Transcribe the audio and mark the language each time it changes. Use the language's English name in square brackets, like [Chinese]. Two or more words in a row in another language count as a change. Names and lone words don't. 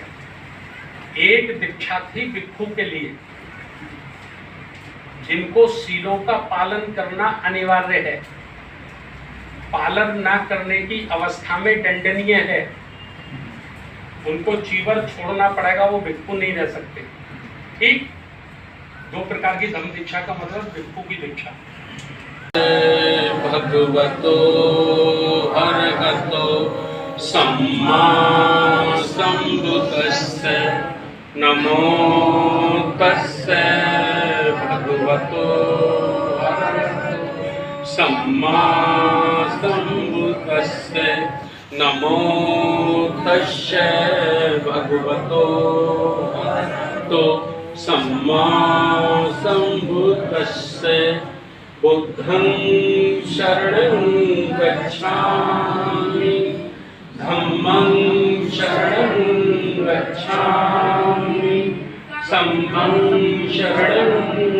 [Hindi] एक दीक्षा थी भिक्षु के लिए, जिनको सीलों का पालन करना अनिवार्य है, पालन ना करने की अवस्था में दंडनीय है, उनको चीवर छोड़ना पड़ेगा, वो भिक्षु नहीं रह सकते। ठीक, 2 प्रकार की धम्म दीक्षा का मतलब भिक्षु की दीक्षा। [Pali] भगवतो अरहतो सम्मा संबुद्धस्से नमो तस्से भगवतो अरहतो सम्मा संबुद्धस्से नमो तस्से भगवतो अरहतो सम्मा संबुद्धस्से बुद्धं शरणं गच्छामि धम्मं शरणं गच्छामि संघं शरणं